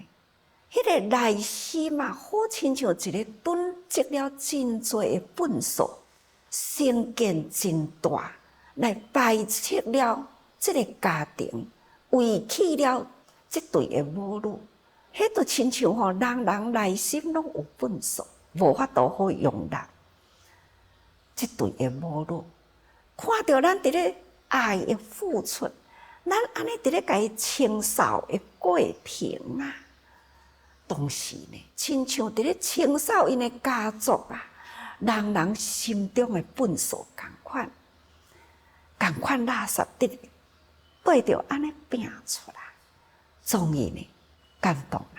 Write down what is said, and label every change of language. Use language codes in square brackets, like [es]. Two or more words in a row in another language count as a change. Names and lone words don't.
[nan] 迄个内心啊，好亲像一个囤积了真多的粪扫，成见真大，来排斥了这个家庭，遗弃了这对的母女。迄就亲像人内心拢有粪扫，无法度好容纳这对的母女。看到咱伫咧爱的付出，咱安尼伫咧甲伊清扫的过程啊。同时呢，亲像伫咧清扫因的家族啊，人心中的粪扫共款垃圾得对着安尼摒出来，终于呢感动啦。